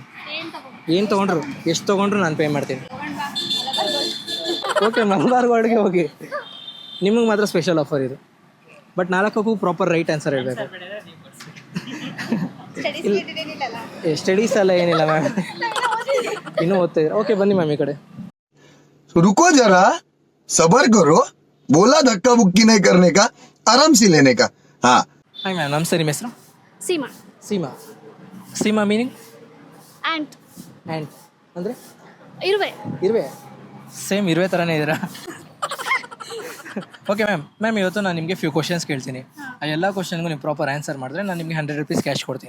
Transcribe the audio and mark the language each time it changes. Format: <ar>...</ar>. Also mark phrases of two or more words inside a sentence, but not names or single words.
<kn>ಏನು ತೊಗೊಂಡ್ರು ಎಷ್ಟು ತೊಗೊಂಡ್ರು ನಾನು ಪೇ ಮಾಡ್ತೀನಿ. ಓಕೆ, ಮಲಬಾರ್ ಗೋಲ್ಡ್ಗೆ ಹೋಗಿ, ನಿಮಗೆ ಮಾತ್ರ</kn> <en>special offer</en> <kn>ಇದು. ಬಟ್ 4ಕ್ಕೂ</kn> <en>proper right answer</en> <kn>ಹೇಳಬೇಕು. ಸ್ಟಡೀಸ್ ಎಲ್ಲ ಏನಿಲ್ಲ ಮ್ಯಾಮ್, ಇನ್ನೂ ಓದ್ತಾ ಇದ್ದೀರಾ. ಓಕೆ, ಬನ್ನಿ ಮ್ಯಾಮ್ ಈ ಕಡೆ.</kn> <hi>रुको जरा सबर करो, बोला धक्का बुक्की नहीं करने का, आराम से लेने का. हाँ</hi> <en>hi ma'am,</en> <kn>ನಮಸ್ತೆ. ನಿಮ್ಮ ಹೆಸರು? ಸೀಮಾ. ಸೀಮಾ. ಸೀಮಾ ಮೀನಿಂಗ್?</kn> <en>ಆ್ಯಂಟ್.</en> <kn>ಆ್ಯಂಡ್ ಅಂದರೆ ಇರುವೆ. ಇರುವೆ. ಸೇಮ್ ಇರುವೆ ಥರನೇ ಇದ್ದೀರಾ.</kn> <en>okay ma'am</en> <kn>ಇವತ್ತು ನಾನು ನಿಮಗೆ</kn> <en>few questions</en> <kn>ಕೇಳ್ತೀನಿ. ಆ ಎಲ್ಲ ಕ್ವಶನ್ಗೂ ನೀವು</kn> <en>proper answer</en> <kn>ಮಾಡಿದ್ರೆ ನಾನು ನಿಮಗೆ 100</kn> <en>rupees cash</en> <kn>ಕೊಡ್ತೀನಿ.</kn>